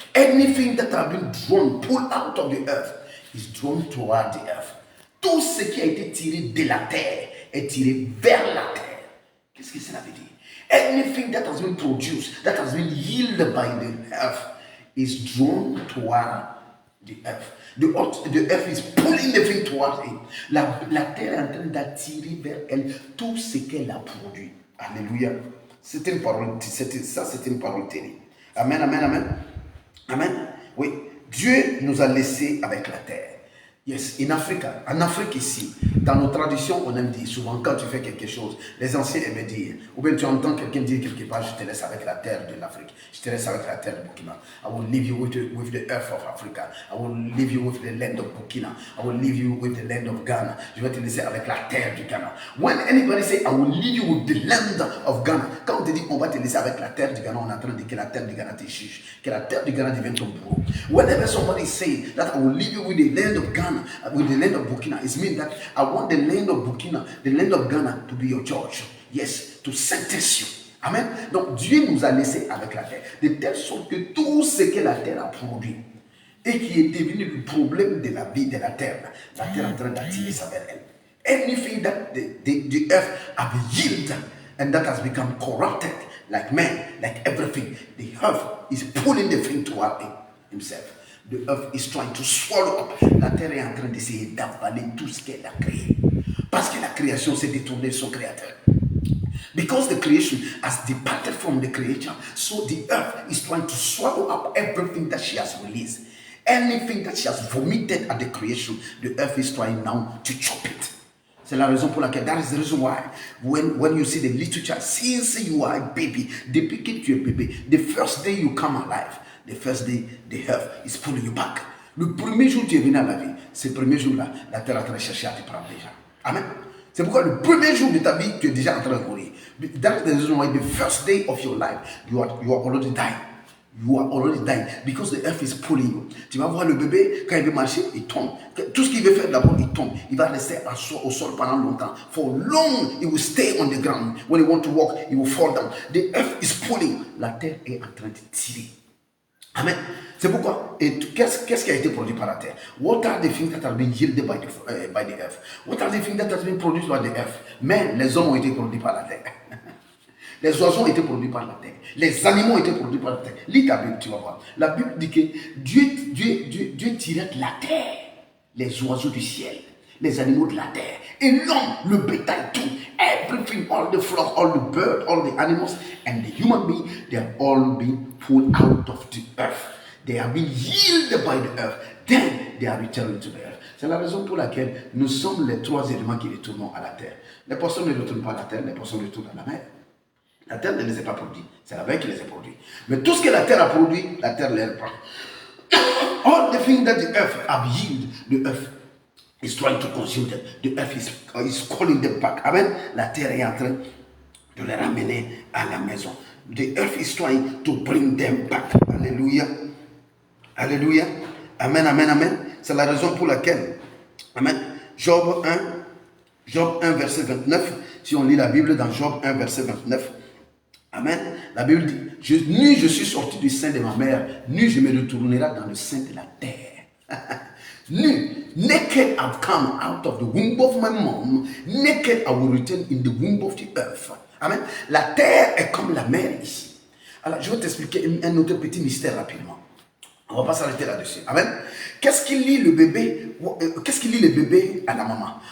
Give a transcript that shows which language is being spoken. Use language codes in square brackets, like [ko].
[en] Anything that has been drawn, pulled out of the earth, is drawn toward the earth. [fr] Tout ce qui a été tiré de la terre est tiré vers la terre. Qu'est-ce que cela veut dire? [en] Anything that has been produced, that has been yielded by the earth, is drawn toward the earth. The earth is pulling the thing towards it. [fr] La terre est en train d'attirer vers elle tout ce qu'elle a produit. Alléluia. C'est une parole, c'est une parole terrible. Amen, amen, amen. Amen. Oui. Dieu nous a laissés avec la terre. Yes, en Afrique ici, dans nos traditions, on aime dire souvent quand tu fais quelque chose, les anciens aimaient dire, ou bien tu entends quelqu'un dire quelque part, je te laisse avec la terre de l'Afrique, je te laisse avec la terre de Burkina. [en] I will leave you with the earth of Africa. I will leave you with the land of Burkina. I will leave you with the land of Ghana. [fr] Je vais te laisser avec la terre du Ghana. [en] When anybody say, I will leave you with the land of Ghana, [fr] quand on te dit on va te laisser avec la terre du Ghana, on est en train de dire que la terre du Ghana te juge, que la terre du Ghana devient ton bourreau. [en] Whenever somebody say that I will leave you with the land of Ghana, with the land of Burkina, it means that I want the land of Burkina, the land of Ghana to be your judge. Yes, to sentence you. Amen. [fr] Donc Dieu nous a laissés avec la terre, de telle sorte que tout ce que la terre a produit et qui est devenu le problème de la vie de la terre est en train d'attirer ça vers elle. [en] Anything that the earth has yielded and that has become corrupted, like man, like everything, the earth is pulling the thing toward himself. The earth is trying to swallow up. [fr] La terre est en train d'essayer d'avaler tout ce qu'elle a créé. Parce que la création s'est détournée de son créateur. [en] Because the creation has departed from the creator, so the earth is trying to swallow up everything that she has released. Anything that she has vomited at the creation, the earth is trying now to chop it. [fr] C'est la raison pour laquelle, [en] that is the reason why, when you see the little child, since you are a baby, [fr] depuis que tu es bébé, [en] the first day you come alive, the first day the earth is pulling you back. [fr] Le premier jour où tu es venu à la vie, ce premier jour-là, la terre est en train de chercher à te prendre déjà. Amen. C'est pourquoi le premier jour de ta vie, tu es déjà en train de courir. [en] That's the reason why the first day of your life, you are already dying. You are already dying because the earth is pulling you. [fr] Tu vas voir le bébé, quand il veut marcher, il tombe. Tout ce qu'il veut faire d'abord, il tombe. Il va rester au sol pendant longtemps. [en] For long, he will stay on the ground. When he want to walk, he will fall down. The earth is pulling. [fr] La terre est en train de tirer. Amen. C'est pourquoi, et qu'est-ce qui a été produit par la terre? [en] What are the things that have been yielded by the earth? What are the things that have been produced by the earth? [fr] Mais les hommes ont été produits par la terre. Les oiseaux ont été produits par la terre. Les animaux ont été produits par la terre. Lis ta Bible, tu vas voir. La Bible dit que Dieu tirait de la terre les oiseaux du ciel, les animaux de la terre, et l'homme, le bétail, tout. [en] Everything, all the flock, all the birds, all the animals, and the human being, they have all been pulled out of the earth. They have been yielded by the earth. Then they are returned to the earth. [fr] C'est la raison pour laquelle nous sommes les trois éléments qui retournons à la terre. Les personnes ne retournent pas à la terre, les personnes retournent à la mer. La terre ne les a pas produits. C'est la mer qui les a produits. Mais tout ce que la terre a produit, la terre les reprend. [en] All the things that the earth have yielded, the earth is trying to consume them. The earth is calling them back. Amen. [fr] La terre est en train de les ramener à la maison. [en] The earth is trying to bring them back. Alléluia. Alléluia. Amen, amen, amen. [fr] C'est la raison pour laquelle, amen, Job 1, verset 29, si on lit la Bible dans Job 1, verset 29, amen, la Bible dit, ni je suis sorti du sein de ma mère, ni je me retournerai dans le sein de la terre. [en] Naked I've come out of the womb of my mom, naked I will return in the womb of the earth. Amen. [fr] La terre est comme la mer ici. Alors, je vais t'expliquer un autre petit mystère rapidement. On va pas s'arrêter là-dessus. Amen. Qu'est-ce qui lie le bébé? Qu'est-ce qui lie le bébé à la maman?